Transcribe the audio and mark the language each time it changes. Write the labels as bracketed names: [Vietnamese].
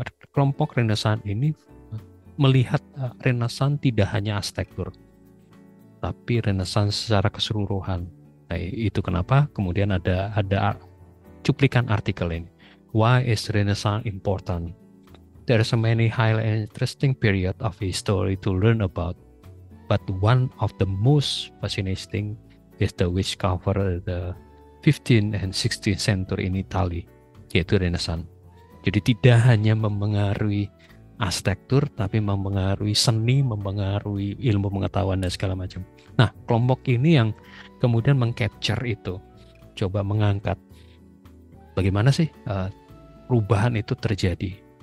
[Indonesian] Kelompok Renaissance ini melihat Renaissance tidak hanya arsitektur, tapi Renaissance secara keseluruhan. Nah, itu kenapa kemudian ada cuplikan artikel ini. [English] Why is Renaissance important? There are so many highly interesting period of history to learn about, but one of the most fascinating is the which cover the 15th and 16th century in Italy, yaitu Renaissance. [Indonesian] Jadi tidak hanya mempengaruhi arsitektur, tapi mempengaruhi seni, mempengaruhi ilmu pengetahuan dan segala macam. Nah, kelompok ini yang kemudian mengcapture itu, coba mengangkat bagaimana sih perubahan itu terjadi.